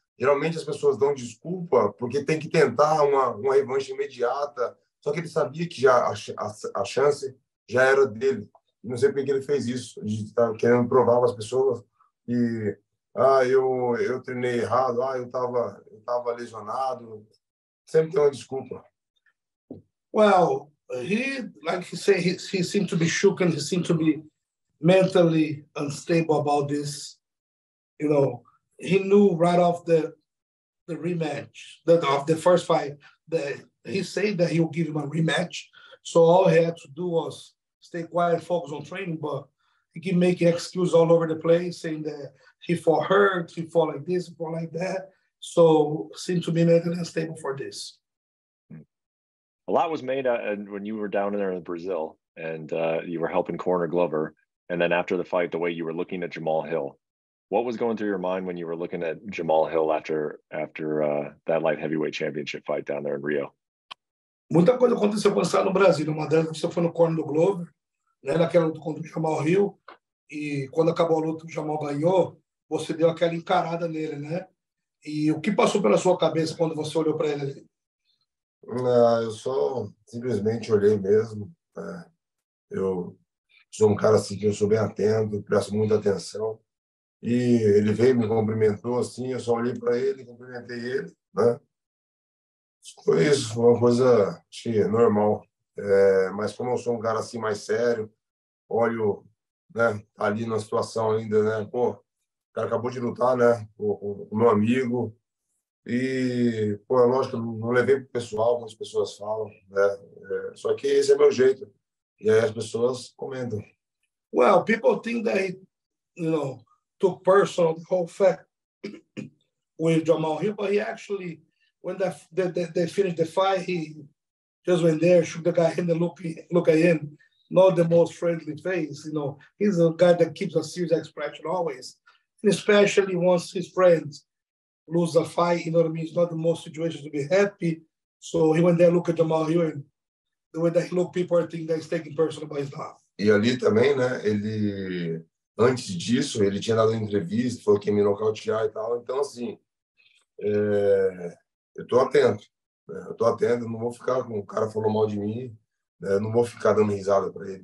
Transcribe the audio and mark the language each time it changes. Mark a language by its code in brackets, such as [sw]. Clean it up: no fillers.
[pt] Geralmente as pessoas dão desculpa porque tem que tentar uma revanche imediata, só que ele sabia que já a chance já era dele. Não sei por que ele fez isso, de estar querendo provar para as pessoas que eu treinei errado, eu tava lesionado. Sempre tem uma desculpa. [en] Well, like you say, he seemed to be shook and he seemed to be mentally unstable about this. He knew right off the rematch, of the first fight, that he said that he would give him a rematch. So all he had to do was stay quiet, focus on training, but he keep making excuses all over the place, saying that he fought hurt, he fought like this, he fought like that. So seemed to be mentally unstable for this. A lot was made when you were down there in Brazil and you were helping corner Glover. And then after the fight, the way you were looking at Jamahal Hill. What was going through your mind when you were looking at Jamahal Hill after that light heavyweight championship fight down there in Rio? [pt] Muita coisa aconteceu quando você no Brasil. Uma delas, você foi no corner do Glover, né, naquela luta contra o Jamahal Hill, e quando acabou a luta, o Jamal ganhou, você deu aquela encarada nele, né? E o que passou pela sua cabeça quando você olhou para ele ali? Eu só simplesmente olhei mesmo. Eu sou um cara assim que eu sou bem atento, presto muita atenção. E ele veio, me cumprimentou assim, eu só olhei para ele, cumprimentei ele, né? Foi isso, foi uma coisa, acho que normal. Mas como eu sou um cara assim mais sério, olho, né, ali na situação ainda, né? Pô, o cara acabou de lutar, né? Com o meu amigo. E, pô, é lógico, não levei pro pessoal, como as pessoas falam, né? Só que esse é meu jeito. E aí as pessoas comentam. [en] Well, people think that he, took personal the whole fact with Jamahal Hill, but he actually, when they finished the fight, he just went there, shook the guy in the look at him, not the most friendly face. He's a guy that keeps a serious expression always, and especially once his friends lose a fight, it's not the most situations to be happy. So he went there, look at Jamahal Hill, and the way that he looked, people are thinking that he's taking personal, but he's not. [pt] E ali também, né, ele Antes disso, ele tinha dado entrevista, falou que ia me nocautear e tal. Então, assim, eu estou atento. Né? Eu estou atento, não vou ficar com o cara falou mal de mim, né? Não vou ficar dando risada para ele.